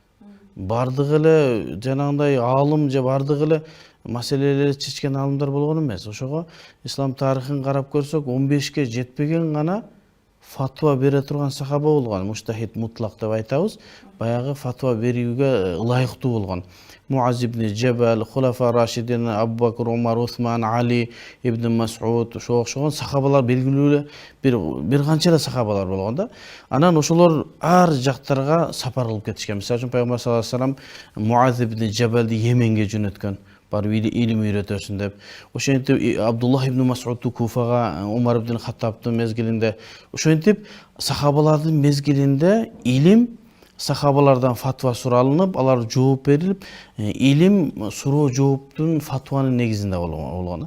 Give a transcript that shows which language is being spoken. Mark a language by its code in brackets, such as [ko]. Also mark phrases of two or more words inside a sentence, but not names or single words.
[ky] Бардыгы эле жанагындай аалым же бардыгы эле маселелерди чечкен аалымдар болгон эмес. Ошого ислам тарыхын карап көрсөк, 15ке жетпеген гана фатва бере турган сахаба болгон. [ar] مجتهد مطلق [ky] деп айтабыз. Баягы фатва берүүгө ылайыктуу болгон. Муаз ибн Джабал, Хулафа Рашидин, Абу Бакр, Умар, Усман, Али ибн Мас'уд, ошого окшогон сахабалар белгилүү бир канча эле сахабалар болгон да. Анан ошолор ар жактарга сапар кылып кетишкен. Мисалы үчүн Пайгамбар [ar] صلى الله عليه وسلم [ky] Муаз ибн Джабалди Йеменге жөнөткөн, барып илим үйрөтөсүн деп. Ошентип Абдуллах ибн Мас'удду Куфага, Умар ибн Хаттабдын мезгилинде, ошентип сахабалардын мезгилинде илим сахабалардан фатва суралынып, алар жооп берилип, илим суроо жооптун фатванын негизинде болгон.